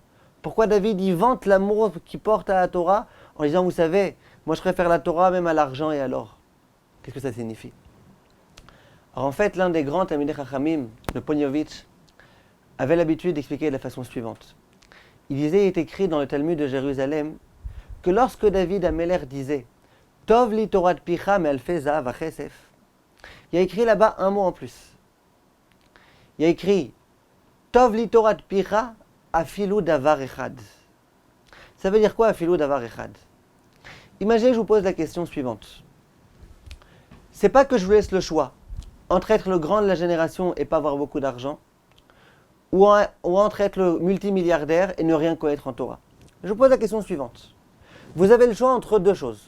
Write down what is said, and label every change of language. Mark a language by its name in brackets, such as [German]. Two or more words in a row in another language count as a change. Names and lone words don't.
[French] Pourquoi David y vante l'amour qu'il porte à la Torah en disant, vous savez, moi je préfère la Torah même à l'argent et à l'or? Qu'est-ce que ça signifie? Alors en fait, l'un des grands [Hebrew] תלמידי חכמים, [French] le Poniovitch, avait l'habitude d'expliquer de la façon suivante. Il est écrit dans le Talmud de Jérusalem que lorsque David Amelech disait « [Hebrew] טוב לי תורת פיך מאלפי זהב וכסף », [French] il y a écrit là-bas un mot en plus. Il y a écrit « [Hebrew] טוב לי תורת פיך אפילו דבר אחד ». [French] Ça veut dire quoi [Hebrew] אפילו דבר אחד? [French] Imaginez que je vous pose la question suivante. C'est pas que je vous laisse le choix entre être le grand de la génération et pas avoir beaucoup d'argent, ou entre être le multimilliardaire et ne rien connaître en Torah. Je vous pose la question suivante. Vous avez le choix entre deux choses.